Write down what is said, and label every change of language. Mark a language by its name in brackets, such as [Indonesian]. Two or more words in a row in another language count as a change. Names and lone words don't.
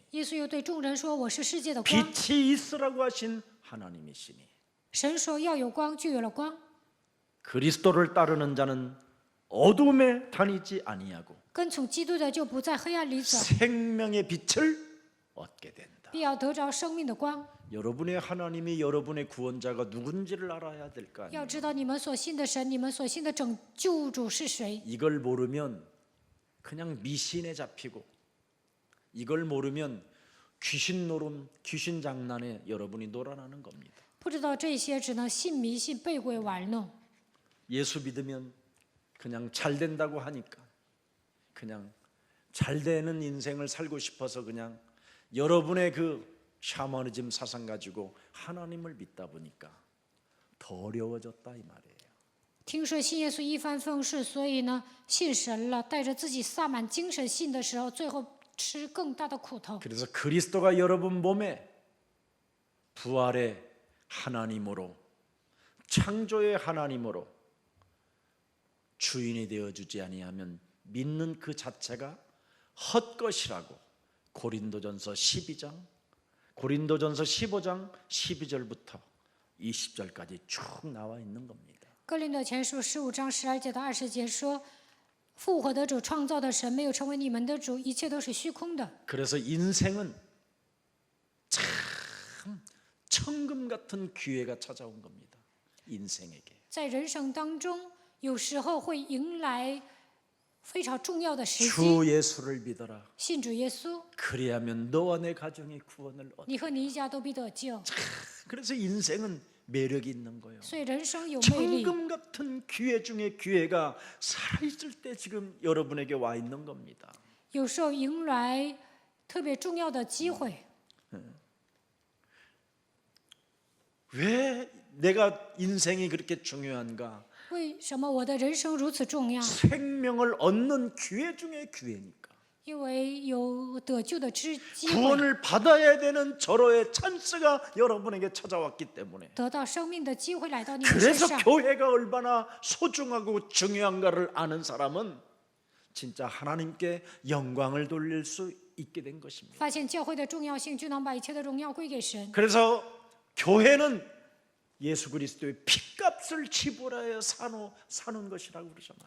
[Chinese] 耶稣又对众人说：“我是世界的光。 [Korean] 빛이 있으라고 하신 하나님이시니. ” [Chinese] 神说要有光，就有了光。 [Korean] 그리스도를 따르는 자는 어둠에 다니지 아니하고 [Chinese] 跟从基督的就不在黑暗里走， [Korean] 생명의 빛을 얻게 된다. [Chinese] 必要得着生命的光。 [Korean] 여러분의 하나님이 여러분의 구원자가 누군지를 알아야 될 거 [Chinese] 要 [Korean] 아니에요. [Chinese] 知道你们所信的神，你们所信的救主是谁。 [Korean] 이걸 모르면 그냥 미신에 잡히고 이걸 모르면 귀신 노름, 귀신 장난에 여러분이 놀아나는 겁니다. [Chinese] 不知道这些，只能信迷信，被鬼玩弄。 [Korean] 예수 믿으면 그냥 잘 된다고 하니까 그냥 잘 되는 인생을 살고 싶어서 그냥 여러분의 그 샤머니즘 사상 가지고 하나님을 믿다 보니까 더 어려워졌다 이 말이에요. [Chinese] 听说信耶稣一帆风顺，所以呢信神了，带着自己萨满精神信的时候，最后吃更大的苦头。 [Korean] 그래서 그리스도가 여러분 몸에 부활의 하나님으로 창조의 하나님으로 주인이 되어주지 아니하면 믿는 그 자체가 헛것이라고 고린도전서 12장 고린도전서 15장 12절부터 20절까지 쭉 나와 있는 겁니다. [Chinese] 哥林多前书15章12节到20节说：“复活的主创造的神没有成为你们的主，一切都是虚空的。 [Korean] 그래서 인생은 참 천금 같은 기회가 찾아온 겁니다. 인생에게. [Chinese] 在人生当中，有时候会迎来非常重要的时机。 [Korean] 주 예수를 믿어라. [Chinese] 信主耶稣， [Korean] 그리하면 너와 내 가정이 구원을 얻어. [Chinese] 你和你一家都必得救。 [Korean] 그래서 인생은 매력이 있는 거예요. [Chinese] 所以人生有魅力。 [Korean] 천금 같은 기회 중에 기회가 살아있을 때 지금 여러분에게 와 있는 겁니다. [Chinese] 有时候迎来特别重要的机会。 [Korean] 왜 내가 인생이 그렇게 중요한가? [Chinese] 为什么我的人生如此重要？ [Korean] 생명을 얻는 기회 중에 기회니까. [Chinese] 因为有得救的机会， [Korean] 구원을 받아야 되는 절호의 찬스가 여러분에게 찾아왔기 때문에. [Chinese] 得到生命的机会来到你们身 [Korean] 그래서 [Chinese] 上。 [Korean] 교회가 얼마나 소중하고 중요한가를 아는 사람은 진짜 하나님께 영광을 돌릴 수 있게 된 것입니다. [Chinese] 发现教会的重要性，就能把一切的荣耀归给神。 [Korean] 그래서 교회는 예수 그리스도의 피값을 지불하여 사는 것이라고 그러잖아요.